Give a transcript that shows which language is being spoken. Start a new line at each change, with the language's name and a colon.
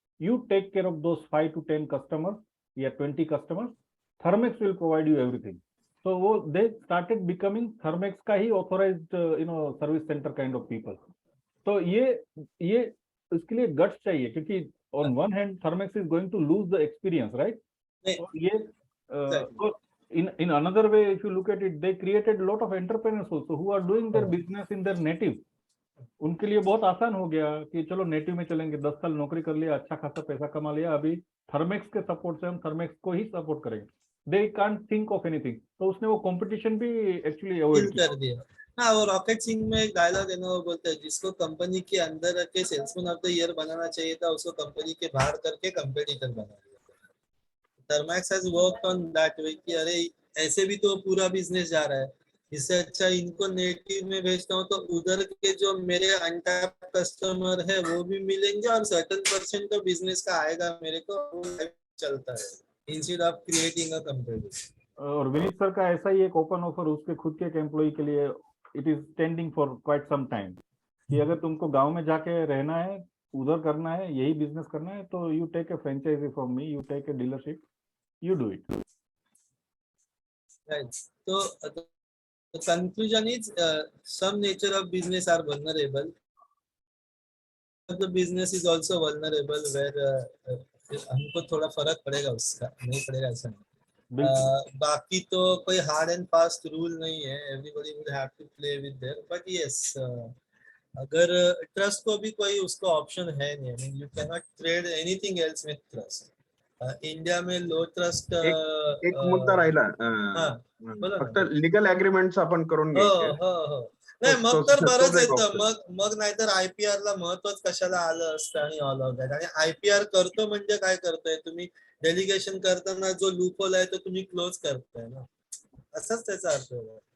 English: You take care of those 5 to 10 customers या 20 customers, Thermax will provide you everything. तो वो they started becoming Thermax का ही authorised service centre kind of people.
Hindi: तो ये इसके लिए गट्स चाहिए,
English: क्योंकि on one hand Thermax is going to lose the experience, right? ये in another way, if you look at it, they created a lot of entrepreneurs also who are doing their business in their native.
Hindi: उनके लिए बहुत आसान हो गया कि चलो native में चलेंगे, 10 साल नौकरी कर लिया, अच्छा खासा पैसा कमा लिया, अभी थर्मेक्स के सपोर्ट से हम थर्मेक्स को ही सपोर्ट करेंगे,
English: They can't think of anything.
Hindi: तो उसने वो कंपटीशन भी एक्चुअली अवॉइड कर दिया। हाँ, वो रॉकेट सिंह में एक डायलॉग है ना, वो बोलता है जिसको कंपनी के अंदर रख के सेल्समैन ऑफ द ईयर बनाना चाहिए था, उसको कंपनी के बाहर करके कंपेटिटर बना दिया।
English: Thermax has worked on that way
Hindi: कि अरे ऐसे भी तो पूरा बिजनेस जा रहा है, इससे अच्छा इनको नेटिव में भेजता हूँ तो उधर के जो मेरे अनटैप कस्टमर है वो भी मिलेंगे और सर्टेन परसेंट तो बिजनेस का आएगा मेरे को, वो चलता है
English: Instead of creating a company.
Hindi: और विनीत सर का ऐसा ही एक ओपन ऑफर उसके खुद के एक एम्प्लॉय के लिए,
English: it is standing for quite some time,
Hindi: कि अगर तुमको गांव में जाके रहना है, उधर करना है, यही बिजनेस करना है, तो
English: You take a franchisee from me, you take a dealership, you do it. Right. So the conclusion is some nature of business are vulnerable. The business is also vulnerable, where
Hindi: हमको थोड़ा फर्क पड़ेगा उसका, नहीं पड़ेगा ऐसा नहीं। बिल्कुल बाकी तो कोई हार्ड एंड फास्ट रूल नहीं है,
English: everybody will have to play with their, but yes
Hindi: अगर ट्रस्ट को भी कोई उसको ऑप्शन है नहीं,
English: I mean you can not trade anything else with trust.
Hindi: India में लो ट्रस्ट
Marathi: एक मुद्दा राहिला हा बोला फक्त ना. लीगल अग्रीमेंट आपण करून हो घ्यायचे. हो हो नाही मग तोच- तर तोच बरंच एक येतं,
English: option.
Marathi: मग नाहीतर IPR ला महत्वच कशाला आलं असतं आणि
English: All of that.
Marathi: आणि IPR करतो म्हणजे काय करतोय तुम्ही, डेलिगेशन करताना जो लूप होल आहे तो तुम्ही क्लोज करताय ना, असाच त्याचा अर्थ आहे.